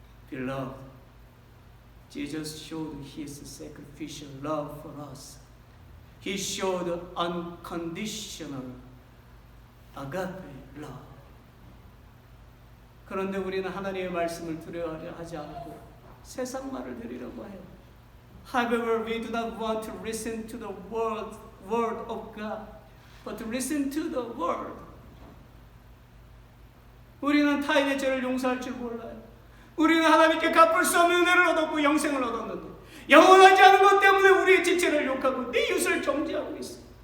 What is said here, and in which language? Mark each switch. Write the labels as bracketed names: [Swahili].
[English] Beloved, Jesus showed His sacrificial love for us. He showed unconditional agape love. [Korean] 그런데 우리는 하나님의 말씀을 두려워하려 하지 않고 세상 말을 들으려고 해요. [English] However, we do not want to listen to the word of God, but to listen to the word. [Korean] 우리는 타인의 죄를 용서할 줄 몰라요. 우리는 하나님께 갚을 수 없는 은혜를 얻었고 영생을 얻었는데 영원하지 않은 것 때문에 우리의 지체를 욕하고 네 이웃을 정죄하고 있어.